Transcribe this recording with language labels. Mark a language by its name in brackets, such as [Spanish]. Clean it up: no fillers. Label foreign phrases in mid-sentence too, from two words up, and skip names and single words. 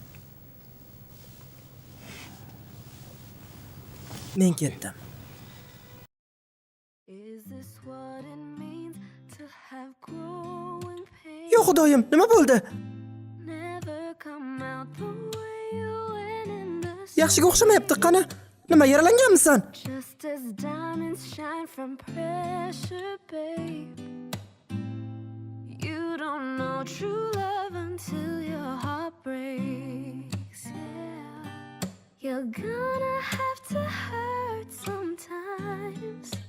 [Uzbek] Men ketdim. Yo Xudoyim, nima bo'ldi? Yaxshiga o'xshamayapti, qani? Nima yaralanganmisan? [English] Just as diamonds shine from pressure, babe. You don't know true love until your heart breaks. Yeah, you're gonna have to hurt sometimes.